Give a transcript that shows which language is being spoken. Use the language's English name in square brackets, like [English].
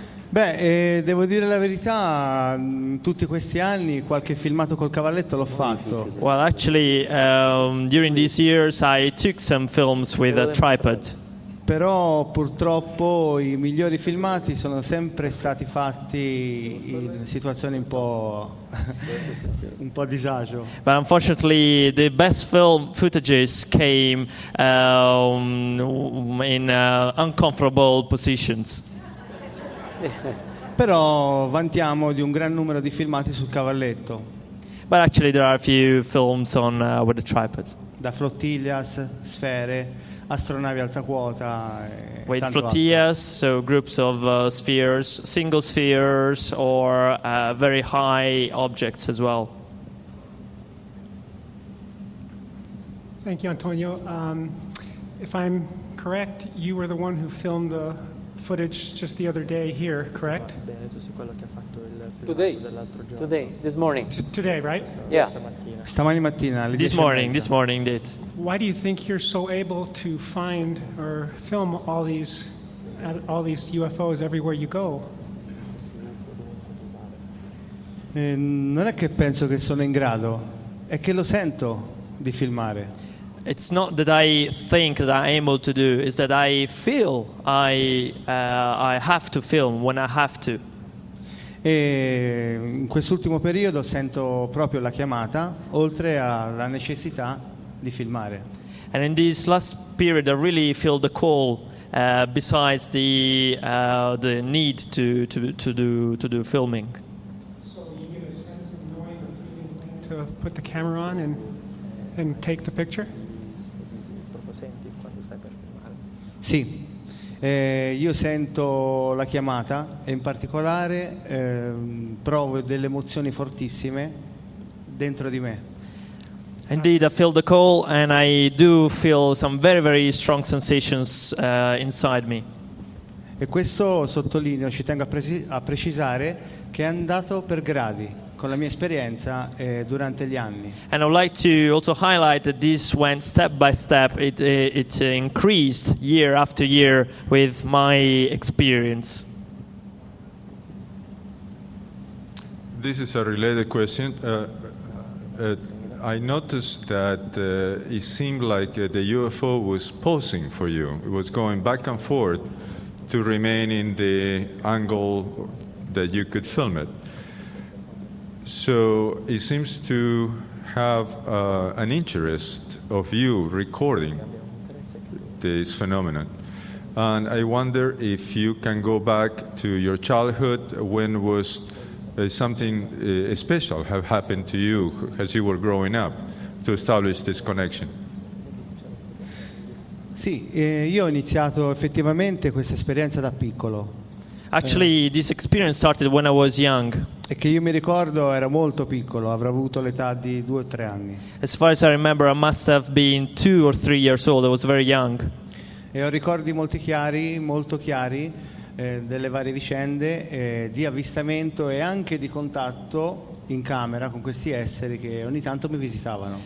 [Italian] Beh, devo dire la verità, tutti questi anni qualche filmato col cavalletto l'ho fatto. [English] Well, actually, during these years I took some films with a tripod. [Italian] Però purtroppo i migliori filmati sono sempre stati fatti in situazioni un po' a disagio. [English] But unfortunately, the best film footages came in uncomfortable positions. [Italian] Però vantiamo di un gran numero di filmati sul cavalletto. [English] But actually, there are a few films on with a tripod. [Italian] Da flottillas, sfere, astronavi alta quota. [English] With flotillas, so groups of spheres, single spheres, or very high objects as well. Thank you, Antonio. If I'm correct, you were the one who filmed the footage just the other day here, correct? Today, this morning. Today, right? Yeah. [Italian] Stamani mattina alle 10:30. [English] This morning did. Why do you think you're so able to find or film all these UFOs everywhere you go? [Italian] Non è che penso che sono in grado, è che lo sento di filmare. [English] It's not that I think that I'm able to do, it's that I feel I have to film when I have to. [Italian] E in quest'ultimo periodo sento proprio la chiamata, oltre alla necessità di filmare. [English] And in this last period, I really feel the call, besides the need to do filming. So you get a sense of knowing or feeling to put the camera on and take the picture? [Italian] Sì, io sento la chiamata e in particolare provo delle emozioni fortissime dentro di me. [English] Indeed, I feel the call and I do feel some very, very strong sensations inside me. [Italian] E questo, sottolineo, ci tengo a precisare che è andato per gradi con la mia esperienza durante gli anni. [English] And I would like to also highlight that this went step by step. It increased year after year with my experience. This is a related question. I noticed that it seemed like the UFO was posing for you. It was going back and forth to remain in the angle that you could film it. So it seems to have an interest of you recording this phenomenon. And I wonder if you can go back to your childhood. When was something special have happened to you as you were growing up to establish this connection? [Italian] Sì, io ho iniziato effettivamente questa esperienza da piccolo. [English] Actually, this experience started when I was young. [Italian] E che io mi ricordo era molto piccolo, avrò avuto l'età di 2 o 3 anni. [English] As far as I remember, I must have been 2 or 3 years old. I was very young. [Italian] E ho ricordi molto chiari delle varie vicende di avvistamento e anche di contatto in camera con questi esseri che ogni tanto mi visitavano.